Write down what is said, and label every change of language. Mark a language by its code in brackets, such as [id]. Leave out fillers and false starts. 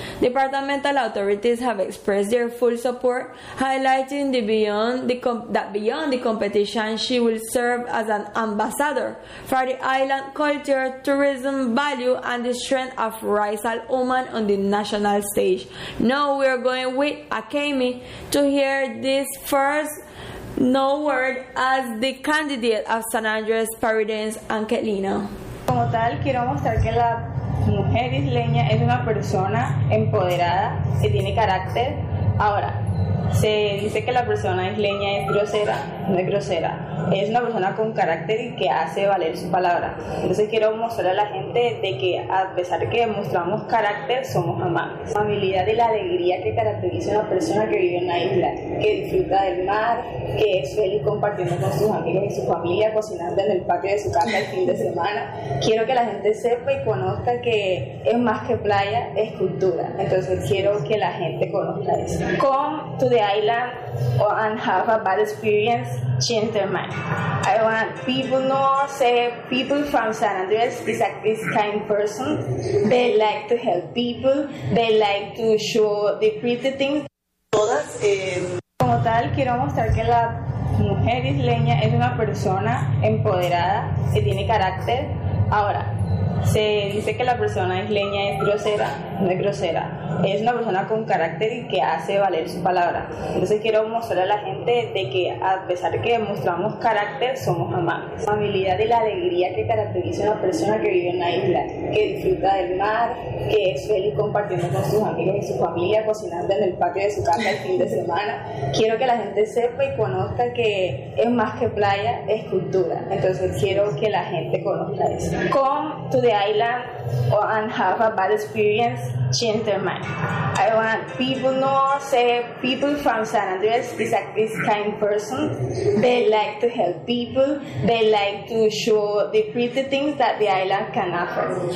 [en] Departmental authorities have expressed their full support, highlighting beyond the competition, she will serve as an ambassador for the island culture, tourism value, and the strength of Raizal woman on the national stage. Now we are going with Akemi to hear this first No word as the candidate of San Andrés, Providence, and Catalina. [es] Como tal, quiero mostrar que la mujer isleña es una persona empoderada que tiene carácter. Ahora, se dice que la persona isleña es grosera, no es grosera, es una persona con carácter y que hace valer su palabra. Entonces quiero mostrar a la gente de que a pesar de que demostramos carácter, somos amables. La amabilidad y la alegría que caracteriza a una persona que vive en la isla, que disfruta del mar, que es feliz compartiendo con sus amigos y su familia, cocinando en el patio de su casa el fin de semana. Quiero que la gente sepa y conozca que es más que playa, es cultura. Entonces quiero que la gente conozca eso. [en] Come to the island and have a bad experience, change their mind. I want people know, say people from San Andrés is a kind person. They like to help people. They like to show the pretty things. [es] Como tal, quiero mostrar que la mujer isleña es una persona empoderada, que tiene carácter. Ahora, se dice que la persona isleña es grosera, no es grosera, es una persona con carácter y que hace valer su palabra. Entonces quiero mostrar a la gente de que a pesar de que demostramos carácter, somos amables. La amabilidad y la alegría que caracteriza a una persona que vive en la isla, que disfruta del mar, que es feliz compartiendo con sus amigos y su familia, cocinando en el patio de su casa el fin de semana. Quiero que la gente sepa y conozca que es más que playa, es cultura. Entonces quiero que la gente conozca eso. [en] Con to the island and have a bad experience, change their mind. I want people know, say people from San Andrés is a kind person. They like to help people. They like to show the pretty things that the island can offer.